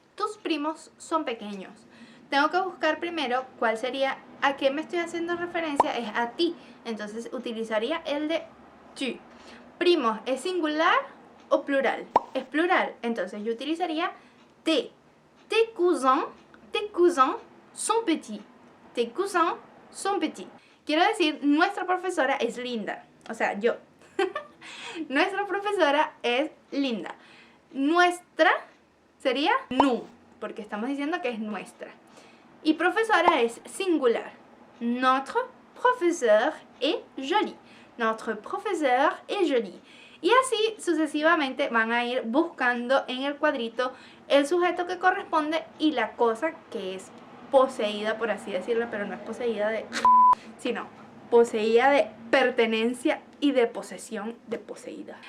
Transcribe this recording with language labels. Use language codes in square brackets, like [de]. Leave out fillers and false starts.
[es] Tus primos son pequeños. Tengo que buscar primero cuál sería, a qué me estoy haciendo referencia, es a ti. Entonces utilizaría el de tu. Primos, ¿es singular o plural? Es plural, entonces yo utilizaría tes. [fr] Tes cousins sont petits. Tes cousins sont petits. [es] Quiero decir, nuestra profesora es linda. O sea, yo. Nuestra profesora es linda. Nuestra sería nous, porque estamos diciendo que es nuestra. Y profesora es singular. [fr] Notre professeur est joli. Notre professeur est joli. [es] Y así sucesivamente van a ir buscando en el cuadrito el sujeto que corresponde y la cosa que es poseída, por así decirlo, pero no es poseída de... sino poseída de pertenencia y de posesión de poseída.